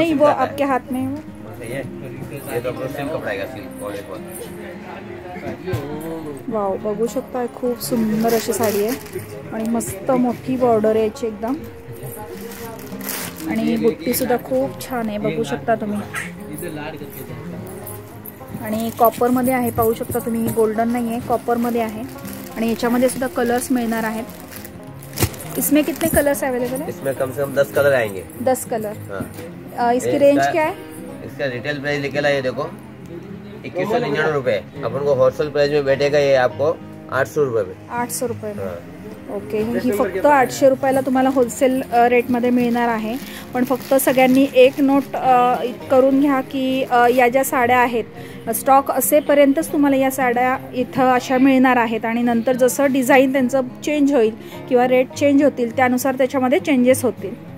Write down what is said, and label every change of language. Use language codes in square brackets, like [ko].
[hi] नहीं, वो आपके हाथ में है वो. ये तो सिल्क कपड़ा है, सिल्क कॉटन. [mr] वाव, बघू शकता खूप सुंदर अशी साडी आहे आणि मस्त मोठी बॉर्डर आहे याची एकदम. आणि बुट्टी सुद्धा खूप छान आहे, बघू शकता तुम्ही. आणि कॉपर मध्ये आहे, पाहू शकता तुम्ही. गोल्डन नाही आहे, कॉपर मध्ये आहे. आणि याच्यामध्ये सुद्धा कलर्स मिळणार आहेत. [hi] इसमें कितने कलर्स अवेलेबल है? इसमें कम से कम 10 कलर आएंगे. 10 कलर. इसकी रेंज क्या है? इसका रिटेल प्राइस लिखेला ये देखो 2199 रुपए. अपन को होलसेल प्राइस में बैठेगा ये आपको 800 रुपए में. 800 रुपये. ओके. [mr] ही फक्त 800 रुपयाला तुम्हाला होलसेल रेटमध्ये मिळणार आहे. पण फक्त सगळ्यांनी एक नोट करून घ्या की या ज्या साड्या आहेत स्टॉक असेपर्यंतच तुम्हाला या साड्या इथं अशा मिळणार आहेत. आणि नंतर जसं डिझाईन त्यांचं चेंज होईल किंवा रेट चेंज होतील त्यानुसार त्याच्यामध्ये चेंजेस होतील.